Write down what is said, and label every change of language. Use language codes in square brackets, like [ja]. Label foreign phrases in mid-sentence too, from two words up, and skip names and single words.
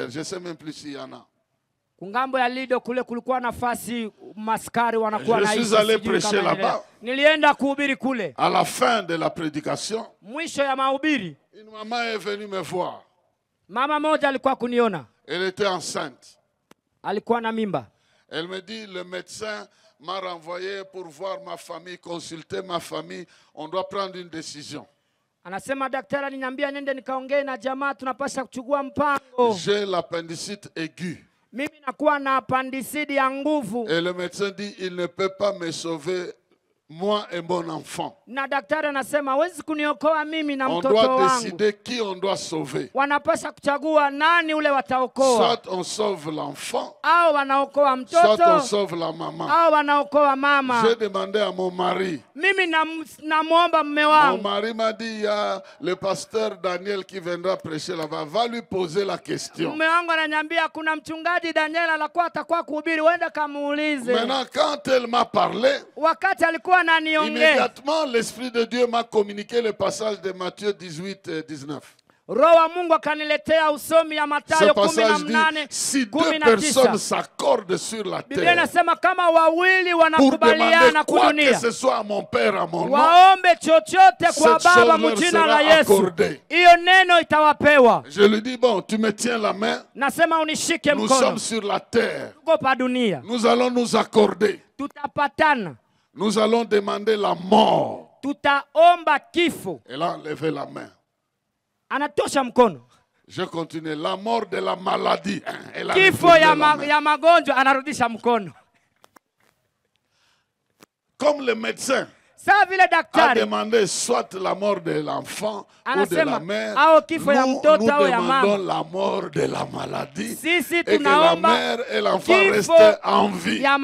[fr] Je ne sais même plus s'il y en a. [sw] Kungambo ya Lido kule kulikuwa nafasi maskari wanakuwa na. [fr] Je suis allé prêcher là-bas. [sw] Nilienda kuhubiri kule. [fr] À la fin de la prédication. [sw] Mwisho ya mahubiri. [fr] Une maman est venue me voir. [sw] Mama moja alikuwa kuniona. [fr] Elle était enceinte. [sw] Alikuwa na mimba. [fr] Elle me dit, le médecin m'a renvoyé pour voir ma famille, consulter ma famille. On doit prendre une décision. [sw] Anasema daktari aliniambia nende nikaongee na jamaa tunapaswa kuchukua mpango. [fr] J'ai l'appendicite aiguë. [sw] Mimi nakuwa na appendicite ya nguvu. [fr] Et le médecin dit, il ne peut pas me sauver. Moi et mon enfant. [sw] Na daktari anasema hawezi kuniokoa mimi na mtoto wangu. [fr] On doit décider qui on doit sauver. [sw] Wanapaswa kuchagua nani ule wataokoa. [fr] Soit on sauve l'enfant. [sw] Au wanaokoa mtoto. [fr] Soit on sauve la maman. [sw] Au wanaokoa mama. [fr] J'ai demandé à mon mari. [sw] Mimi namuomba mume wangu. [fr] Mon mari m'a dit, il y a le pasteur Daniel qui viendra prêcher là-bas. Va lui poser la question. [sw] Mume wangu ananiambia kuna mchungaji Daniel alikuwa atakuwa kuhubiri, uende kamuulize. [fr] Maintenant quand elle m'a parlé. [sw] Wakati alikuwa [fr] immédiatement, l'Esprit de Dieu m'a communiqué le passage de Matthieu 18 et 19. [sw] Roho Mungu akaniletea usomi ya Mathayo 18:19. [fr] Si deux personnes s'accordent sur la terre. [sw] Biblia inasema kama wawili wanakubaliana kwa dunia. [fr] Que ce soit à mon père à mon nom. [sw] Waombe chochote kwa Baba mjina la Yesu. Hiyo neno itawapewa. [fr] Je lui dis bon, tu me tiens la main. [sw] Nasema unishike mkono. [fr] Nous sommes sur la terre. [sw] Tuko pa dunia. [fr] Nous allons nous accorder. [sw] Tutapatana. [fr] Nous allons demander la mort. [sw] Tutaomba kifo. [fr] Elle a enlevé la main. [sw] Anatosha mkono. [fr] Je continue. La mort de la maladie. Elle a [sw] kifo ya magonjwa anarudisha mkono. [fr] Comme le médecin a demandé soit la mort de l'enfant ou de la mère, nous demandons la mort de la maladie et que la mère et l'enfant restent en vie.